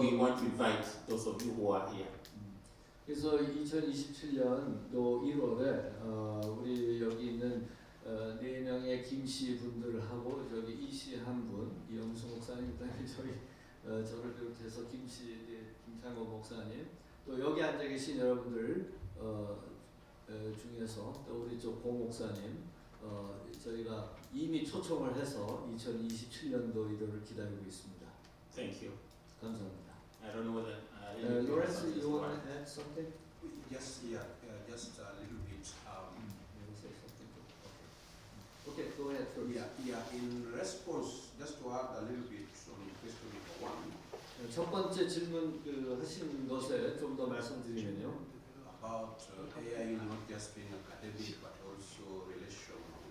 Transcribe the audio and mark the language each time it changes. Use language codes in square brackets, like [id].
[en] And we want to invite those of you who are here. [ko] 그래서 2027년도 1월에 우리 여기 있는 4명의 김씨 분들을 하고 저기 이씨 한 분, 이영수 목사님, 그다음에 저를 비롯해서 김씨, 김창호 목사님, 또 여기 앉아 계신 여러분들 중에서 또 우리 쪽 고 목사님, 저희가 이미 초청을 해서 2027년도 이들을 기다리고 있습니다. [en] Thank you. [ko] 감사합니다. [en] I don't know whether Lawrence, you want to add something? Yes, just a little bit. You say something? Okay, go ahead first. In response, just to add a little bit on question number 1 [ko] 첫 번째 질문 하신 것에 좀 더 말씀드리면요. [en] about AI not just being academic but also relational.